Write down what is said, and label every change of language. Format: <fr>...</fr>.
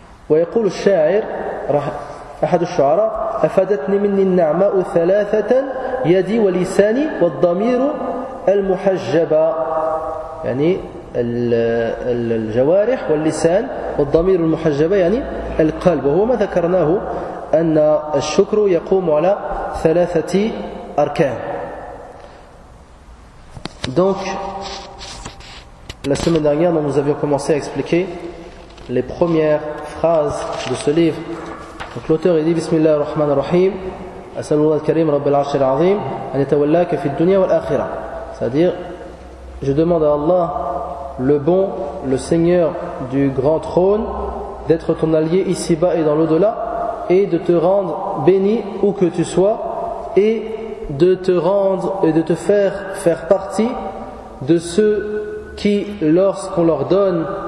<ar>ويقول الشاعر أحد الشعراء: أفادتني مني النعماء ثلاثة، يدي ولساني والضمير المحجبة، يعني الجوارح واللسان والضمير المحجبة، يعني القلب. وهو ما ذكرناه أن الشكر يقوم على ثلاثة أركان.</ar> <fr>Donc, la semaine dernière, nous vous avions commencé à expliquer les premières phrases de ce livre. Donc, l'auteur dit:</fr> <ar>Bismillah ar-Rahman ar-Rahim, أسأل الله الكريم رب العرش العظيم أن يتولاك في الدنيا والآخرة.</ar> <fr>C'est-à-dire, je demande à Allah, le bon, le seigneur du grand trône, d'être ton allié ici-bas et dans l'au-delà, et de te rendre béni où que tu sois, et de te rendre et de te faire partie de ceux qui, lorsqu'on leur donne</fr>